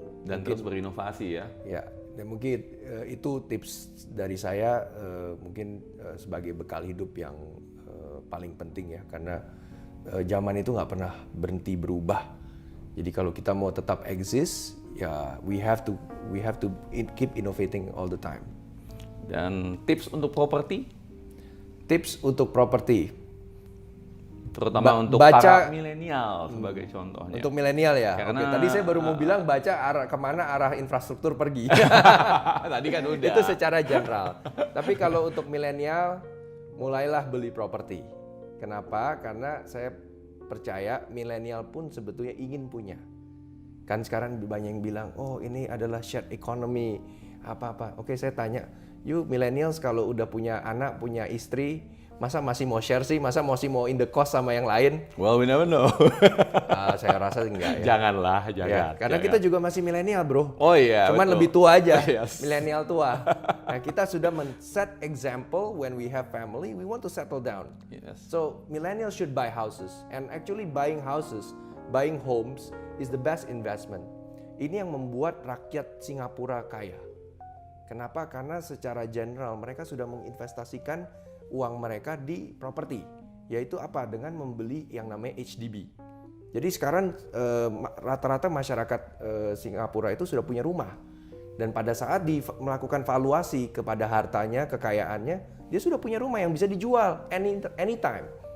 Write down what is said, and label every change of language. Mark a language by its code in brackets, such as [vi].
[id] dan terus berinovasi ya. Ya, dan mungkin itu tips dari saya mungkin sebagai bekal hidup yang paling penting ya, karena zaman itu nggak pernah berhenti berubah. Jadi kalau kita mau tetap exist ya [en] we have to keep innovating all the time. [id] Dan tips untuk properti? Tips untuk properti, terutama untuk para milenial sebagai contohnya. Untuk milenial ya. Karena, Oke, tadi saya baru mau bilang baca kemana arah infrastruktur pergi. Tadi kan udah. Itu secara general. Tapi kalau untuk milenial, mulailah beli properti. Kenapa? Karena saya percaya milenial pun sebetulnya ingin punya. Kan sekarang banyak yang bilang, oh ini adalah shared economy, apa-apa. Oke, saya tanya, [en] you millennials [id] kalau udah punya anak, punya istri, masa masih mau share sih? Masa masih mau [en] in the cost [id] sama yang lain? [en] Well, we never know. [id] Saya rasa enggak ya. Janganlah, Ya, jangan. karena jangan. kita juga masih milenial, bro. Oh iya, Cuman betul. lebih tua aja, [en] Yes. [id] milenial tua. Nah, kita sudah [en] set example when we have family, we want to settle down. Yes. So, millennials should buy houses. And actually buying houses, buying homes is the best investment. [id] Ini yang membuat rakyat Singapura kaya. Kenapa? Karena secara general mereka sudah menginvestasikan uang mereka di properti, yaitu apa? Dengan membeli yang namanya HDB. Jadi sekarang rata-rata masyarakat Singapura itu sudah punya rumah, dan pada saat melakukan valuasi kepada hartanya, kekayaannya, dia sudah punya rumah yang bisa dijual anytime.